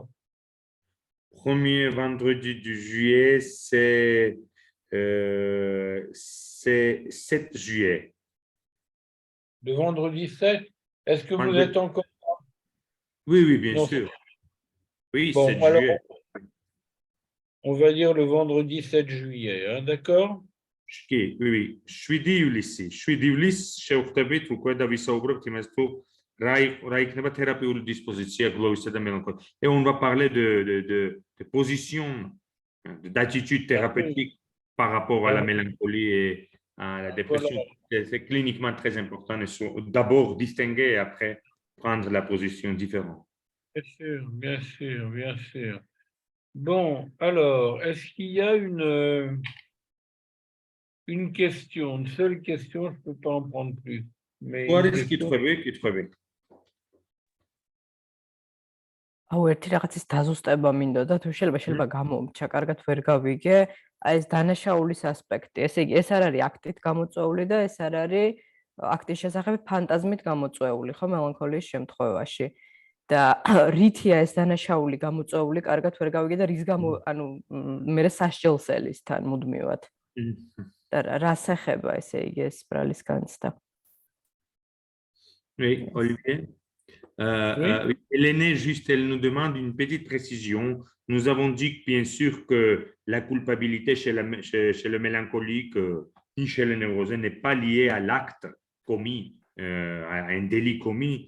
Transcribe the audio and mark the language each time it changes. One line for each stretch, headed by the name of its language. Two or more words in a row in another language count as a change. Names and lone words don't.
French: Premier vendredi du juillet, c'est 7 juillet. Le vendredi 7? Est-ce que vous êtes encore? Oui, oui, bien sûr. Oui, bon, 7 alors, juillet. On va dire le vendredi 7 juillet, hein, d'accord? Oui, oui. 7 ივლისი.
Georgian: 7 ივლისს შევხვდებით უკვე და ვისაუბრებთ იმას თუ რა იქნება თერაპიული დისპოზიცია გლოვისა და მელანქოლიის.
French: Et on va parler de position, d'attitude thérapeutique par rapport à la mélancolie et à la dépression. Voilà. C'est cliniquement très important. D'abord distinguer et après prendre la position différente. Bien sûr, bien sûr, bien sûr. Bon, alors, est-ce qu'il y a une question, une seule question, je ne peux pas en prendre plus. Mais
Georgian: აუ ერთი რაღაცის დაზუსტება მინდოდა თუ შეიძლება გამომჩა კარგად ვერ გავიგე აი ეს დანაშაულის ასპექტი ესე იგი ეს არ არის აქტით გამოწვეული და ეს არ არის აქტის შესახებ ფანტაზმით გამოწვეული ხო მელანქოლიის შემთხვევაში და რითია ეს დანაშაული გამოწვეული კარგად ვერ გავიგე და რის გამო ანუ მე სასჯელს ელის თან მუდმივად და რას ეხება ესე იგი ეს ბრალის განცდა
French: Oui, Olivier. Hélène, juste, elle nous demande une petite précision. Nous avons dit bien sûr que la culpabilité chez le mélancolique ni chez le névrosé n'est pas liée à l'acte commis, à un délit commis.